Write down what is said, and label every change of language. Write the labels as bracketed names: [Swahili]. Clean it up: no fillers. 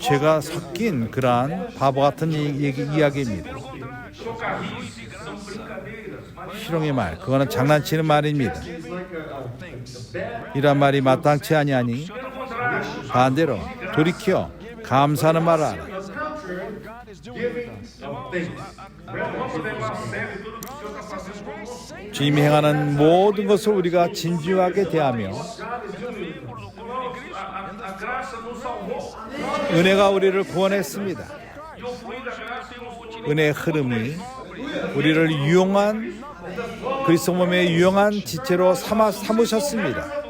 [Korean] 죄가 섞인 그러한 바보 같은 이야기입니다. [Portuguese] Chocarrices são brincadeiras, mas [Korean] 희롱의 말, 그거는 장난치는 말입니다. [English] it's like a bad [Korean] 이란 말이 마땅치 아니하니 [Portuguese] pelo contrário, [Korean] 반대로 돌이켜 감사하는 말을 하라. [English] contrary, giving of thanks. [Portuguese] vamos levar a sério tudo que o Senhor está fazendo conosco. [Korean] 주님이 행하는 모든 것을 우리가 진지하게 대하며 [Portuguese] A graça nos salvou. [Korean] 은혜가 우리를 구원했습니다. [Portuguese] E o fluir da graça nos continua. [Korean] 은혜의 흐름이 우리를 유용한 그리스도 몸의 유용한 지체로 삼으셨습니다.